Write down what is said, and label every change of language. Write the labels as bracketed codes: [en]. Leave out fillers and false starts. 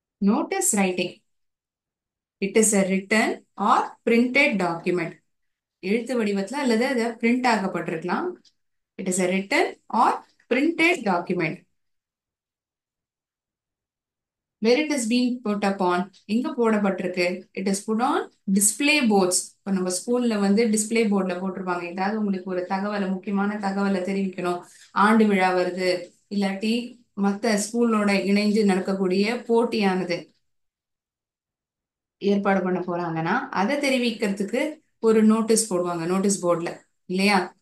[en] Notice writing, it is a written or printed document. [ta] எழுத்து வடிவத்துல அல்லது அது print ஆகப்பட்டிருக்கலாம். [en] It is a written or printed document where it is being put upon. [ta] எங்க போடப்பட்டிருக்கு? [en] It is put on display boards. [ta] இப்போ நம்ம ஸ்கூல்ல வந்து display போர்ட்ல போட்டிருப்பாங்க. ஏதாவது உங்களுக்கு ஒரு தகவலை, முக்கியமான தகவலை தெரிவிக்கணும், ஆண்டு விழா வருது, இல்லாட்டி மத்த ஸ்கூலோட இணைஞ்சு நடக்கக்கூடிய போட்டியானது ஏற்பாடு பண்ண போறாங்கன்னா அதை தெரிவிக்கிறதுக்கு ஒரு நோட்டீஸ் போடுவாங்க நோட்டீஸ் போர்ட்ல, இல்லையா?